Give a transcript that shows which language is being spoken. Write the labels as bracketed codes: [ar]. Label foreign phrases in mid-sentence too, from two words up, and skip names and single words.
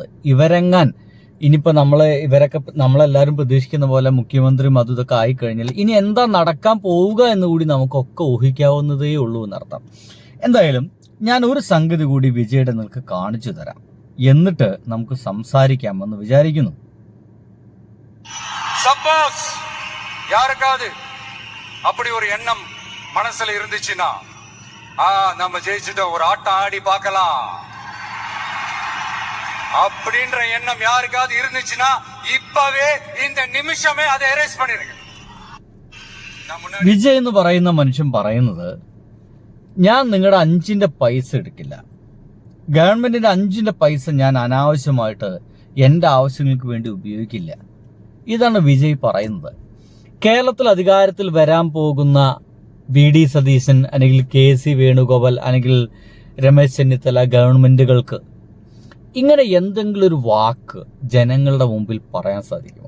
[ml] ഇവരെങ്ങാൻ ഇനിയിപ്പോൾ നമ്മളെല്ലാവരും പ്രതീക്ഷിക്കുന്ന പോലെ മുഖ്യമന്ത്രിയും അതും ഇതൊക്കെ ആയിക്കഴിഞ്ഞാൽ ഇനി എന്താ നടക്കാൻ പോവുക എന്നുകൂടി നമുക്കൊക്കെ ഊഹിക്കാവുന്നതേ ഉള്ളൂ എന്നർത്ഥം. എന്തായാലും ഞാൻ ഒരു സംഗതി കൂടി വിജയുടെ നിങ്ങൾക്ക് കാണിച്ചു തരാം, എന്നിട്ട് നമുക്ക് സംസാരിക്കാമെന്ന് വിചാരിക്കുന്നു. [ta] சப்போஸ் யாருக்காவது அப்படி ஒரு எண்ணம் மனசுல இருந்துச்சுன்னா நம்ம ஜெயிச்சுட்டு ஒரு ஆட்டம் ஆடி பார்க்கலாம் அப்படின்ற எண்ணம் யாருக்காவது இருந்துச்சுன்னா இப்பவே இந்த நிமிஷமே அதை எரேஸ் பண்ணிருங்க. [ml] വിജയ് എന്ന് പറയുന്ന മനുഷ്യൻ പറയുന്നത്, ഞാൻ നിങ്ങളുടെ 5ന്റെ പൈസ എടുക്കില്ല, ഗവൺമെന്റിന്റെ 5ന്റെ പൈസ ഞാൻ അനാവശ്യമായിട്ട് എൻ്റെ ആവശ്യങ്ങൾക്ക് വേണ്ടി ഉപയോഗിക്കില്ല. ഇതാണ് വിജയ് പറയുന്നത്. കേരളത്തിൽ അധികാരത്തിൽ വരാൻ പോകുന്ന VD സതീശൻ അല്ലെങ്കിൽ KC വേണുഗോപാൽ അല്ലെങ്കിൽ രമേശ് ചെന്നിത്തല ഗവൺമെന്റുകൾക്ക് ഇങ്ങനെ എന്തെങ്കിലും ഒരു വാക്ക് ജനങ്ങളുടെ മുമ്പിൽ പറയാൻ സാധിക്കുമോ?